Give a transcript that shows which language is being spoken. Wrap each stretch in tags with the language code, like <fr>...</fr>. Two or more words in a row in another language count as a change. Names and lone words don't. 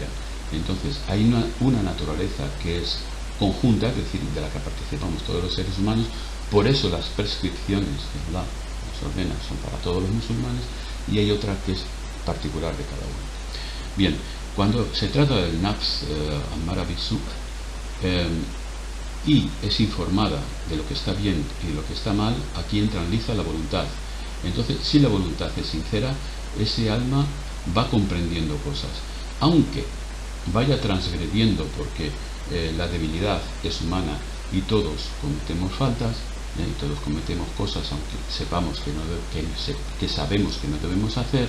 <es>Entonces hay una naturaleza que es conjunta, es decir, de la que participamos todos los seres humanos. Por eso las prescripciones que Allah nos ordena son para todos los musulmanes, y hay otra que es particular de cada uno. Bien, cuando se trata del</es> <ar>نفس أمارة بالسوء</ar> <es>y es informada de lo que está bien y de lo que está mal, aquí entra en liza la voluntad. Entonces, si la voluntad es sincera, ese alma va comprendiendo cosas, aunque vaya transgrediendo, porque la debilidad es humana y todos cometemos faltas, y todos cometemos cosas aunque sepamos que sabemos que no debemos hacer.</es>